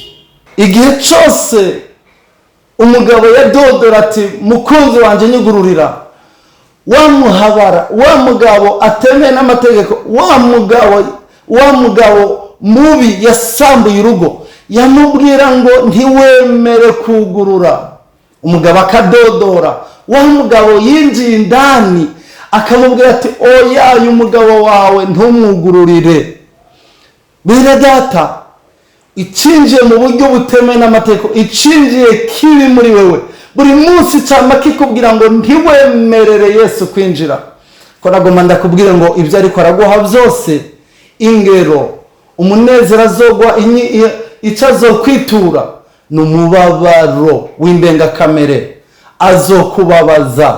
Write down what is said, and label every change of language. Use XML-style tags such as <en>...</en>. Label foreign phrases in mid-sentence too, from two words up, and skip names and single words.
<rn>Igihe cyose umugabo yadodora ati mukunzi wanje nyugururira, wa muhabara, wa mugabo atemeye n'amategeko, wa mugabo mubi yasambuye urugo, yamubwira ngo ntiwemere kugurura. Umugabo akadodora, wa mugabo yinjiye indani akamubwira ati oya, uyu mugabo wawe ntumwugururire. Bene data, icinjiye mu buryo butemewe n'amategeko, icinjiye kibi muri wewe, buri munsi cyama kikubwira ngo ntiwemerere Yesu kwinjira. Ko nagomba ndakubwira ngo ibyo ariko araguha byose, ingero, umunezero azogwa, icyo azokwitura ni umubabaro w'indengakamere azokubabaza.</rn>